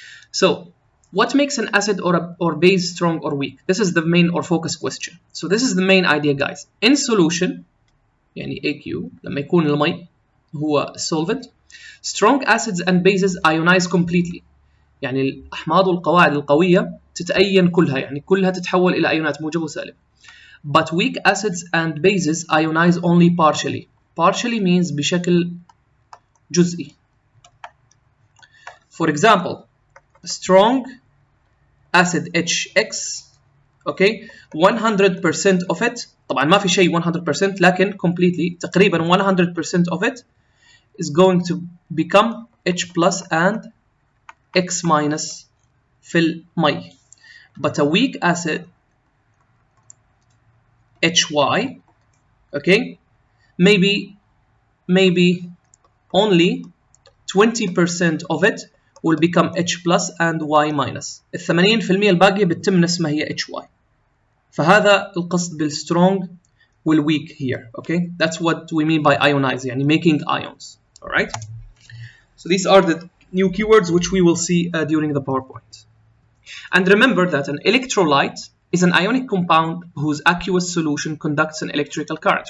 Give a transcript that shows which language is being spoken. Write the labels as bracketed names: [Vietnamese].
[English] So what makes an acid or base strong or weak? This is the main or focus question. So this is the main idea, guys. In solution, يعني AQ, [Arabic] لما يكون المي هو [English] solvent, strong acids and bases ionize completely. [Arabic] يعني الأحماض والقواعد القوية تتأين كلها، يعني كلها تتحول إلى أيونات موجب وسالب. [English] But weak acids and bases ionize only partially. Partially means [Arabic] بشكل جزئي. [English] For example, strong acid HX, okay, 100% of it, [Arabic] طبعا ما في شيء 100% لكن [English] completely تقريبا 100% of it is going to become H plus and X minus [Arabic] في المي. [English] But a weak acid HY, okay, maybe only 20% of it will become H plus and Y minus. [Arabic] ال 80% الباقية بتتم نسمها هي HY. فهذا القصد بالstrong والweak [English] here, okay? That's what we mean by ionize, [Arabic] يعني [English] making ions, alright? So these are the new keywords which we will see during the PowerPoint. And remember that an electrolyte is an ionic compound whose aqueous solution conducts an electrical current.